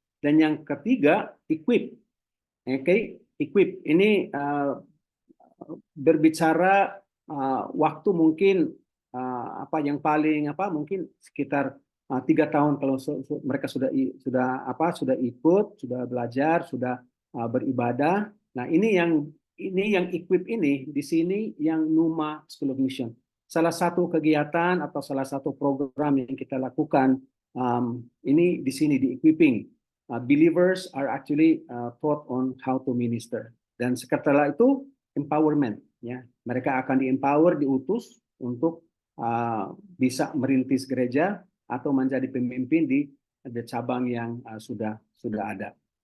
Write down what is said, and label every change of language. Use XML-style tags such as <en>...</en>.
<id>Dan yang ketiga, equip. Oke, equip ini berbicara waktu mungkin apa yang paling mungkin sekitar 3 tahun kalau mereka sudah ikut, sudah belajar, sudah beribadah. Nah, ini yang equip ini di sini yang Numa School of Mission. Salah satu kegiatan atau salah satu program yang kita lakukan ini di sini di equipping.</id> <en>Believers are actually taught on how to minister.</en> <id>Dan setelah itu empowerment, ya. Mereka akan di-empower, diutus untuk bisa merintis gereja atau menjadi pemimpin di cabang yang sudah ada.</id>